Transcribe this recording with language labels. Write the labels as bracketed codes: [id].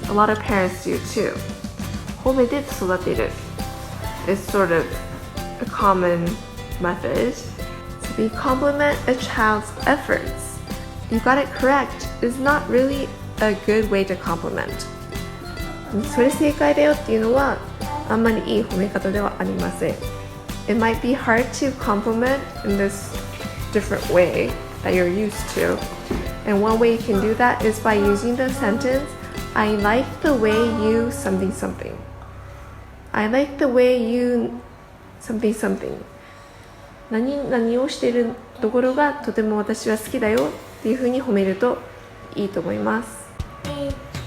[en] A lot of parents do too. [ja] 褒めて育てる [en] is sort of a common method. So we compliment a child's efforts. You got it correct is not really a good way to compliment. [ja] それ正解だよっていうのはあんまりいい褒め方ではありません。 [en] It might be hard to compliment in this different way that you're used to. And one way you can do that is by using the sentence, I like the way you something something. I like the way you something something. [ja] 何をしているところがとても私は好きだよっていうふうに褒めるといいと思います。